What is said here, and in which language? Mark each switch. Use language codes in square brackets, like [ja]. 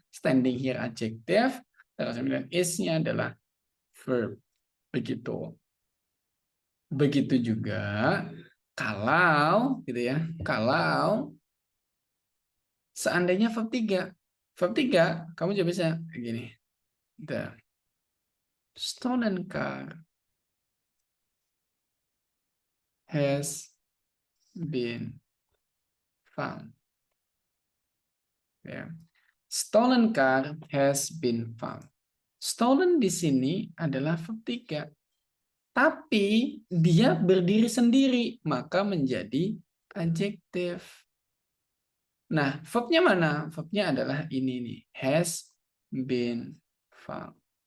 [en] Standing here [id] adjektif. Terus kemudian is-nya adalah verb. Begitu. Begitu juga kalau gitu ya. Kalau seandainya verb 3. Verb 3 kamu juga bisa begini. [en] The stolen car has been found. Ya. Stolen car has been found. [id] Stolen di sini adalah verb 3. Tapi dia berdiri sendiri, maka menjadi adjektif. Nah, verbnya mana? Verbnya adalah ini nih, [en] has been found.